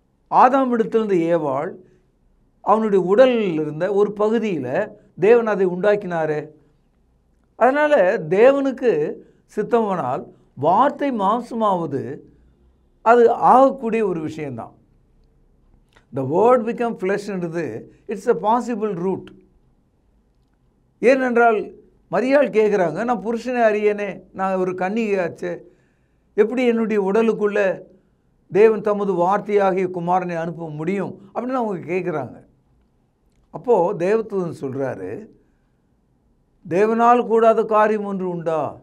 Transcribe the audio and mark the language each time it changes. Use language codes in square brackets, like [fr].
[ta] ஆதாமிடத்திலிருந்து ஏவாள் அவனுடைய உடலில் இருந்த ஒரு பகுதியில் தேவன் அதை உண்டாக்கினாரே. அதனால் தேவனுக்கு சித்தமானால் வார்த்தை மாம்சமாவது அது ஆகக்கூடிய ஒரு விஷயந்தான். [en] The word become flesh [ta] என்றது [en] It's a possible route. [ta] ஏனென்றால் மரியாள் கேட்குறாங்க, நான் புருஷனை அறியனே, நான் ஒரு கன்னிகையாச்சே, எப்படி என்னுடைய உடலுக்குள்ளே தேவன் தமது வார்த்தையாகிய குமாரனை அனுப்ப முடியும் அப்படின்னு அவங்க கேட்குறாங்க. அப்போது தேவதூதன் சொல்கிறாரு, தேவனால் கூடாத காரியம் ஒன்று உண்டா?